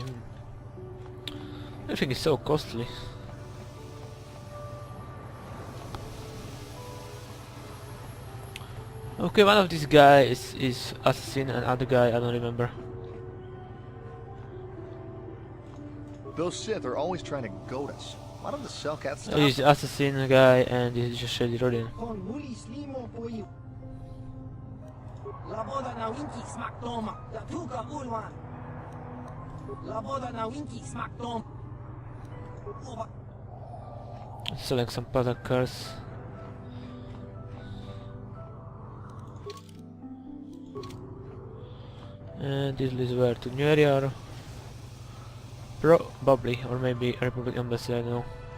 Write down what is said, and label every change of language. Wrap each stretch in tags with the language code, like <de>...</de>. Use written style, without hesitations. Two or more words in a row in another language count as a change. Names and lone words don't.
<en>Everything is so costly. Okay, one of these guys is assassin and other guy I don't remember. Those Sith are always trying to goad us. Why don't the Cellcats stop? He's the assassin guy and he's just Shady Rodin. Kon muli slimo po you. Laboda na winki smack toma. Da tuka ulwan. Laboda na winki smack tom. Select some puzzle cars. And this leads where to new area. Probably, or maybe Republic Embassy, I don't know.</en>